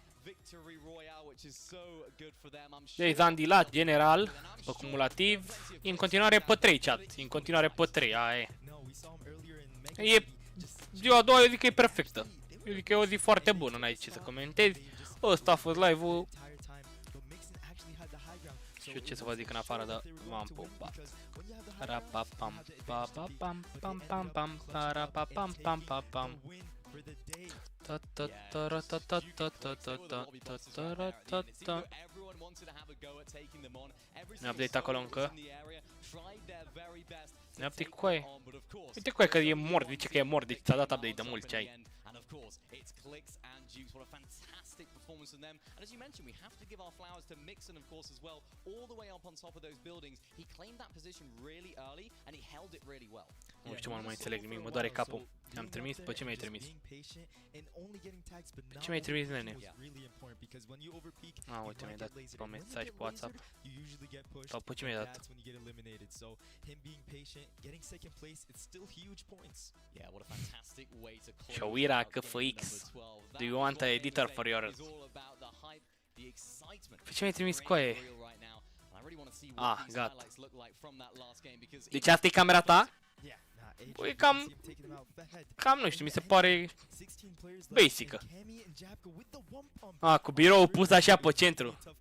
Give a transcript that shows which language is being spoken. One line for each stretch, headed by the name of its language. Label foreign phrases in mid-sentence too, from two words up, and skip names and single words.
Romanian: Deci, Zandilat, general, pe cumulativ, e în continuare pe 3, chat, e în continuare pe 3, aia e. E ziua a doua, eu zic că e perfectă. Eu zic că e o zi foarte bună, n-ai ce să comentezi. Ăsta a fost live-ul. Și ce să vă zic în afară de v-am pupat. Rapapam papapam pam pam pam rapapam pam pam pam. Ne update acolo încă. Ne update cu aia. Uite cu aia că e mort, zice că e mort, deci ți-a dat update de mult ce ai.
English: Performance from them, and as you mentioned, we have to give our flowers to Mixon, of course, as well, all the way up on top of those buildings. He claimed that position really early, and he held it really well.
Romanian: Nu știu, nu mai înțeleg nimic, mă doare capul. Am trimis, pe ce mi-ai trimis? Pe ce mi-ai trimis, nene? Uite, mi-ai dat pe mesaj pe WhatsApp. Sau pe ce mi-ai dat? Shawira KFX.
English: Do you want an editor for your...
Romanian: Pe ce mi-ai trimis cu aia? Ah, gata. Deci asta e camera ta? Păi cam nu știu, mi se pare basic-ă. Cu biroul pus așa pe centru.